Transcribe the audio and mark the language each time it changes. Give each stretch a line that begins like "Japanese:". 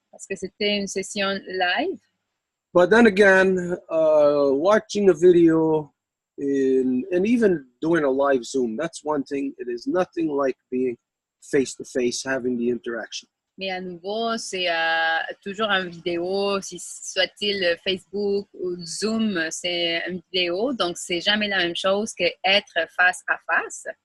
French: Parce que c'était une session live.
English: But then again, watching a video and even doing a live Zoom, that's one thing. It is nothing like being face-to-face, having the interaction.
French: Mais à nouveau, c'est toujours une vidéo, si soit-il Facebook ou Zoom, c'est une vidéo. Donc, c'est jamais la même chose qu'être face à face.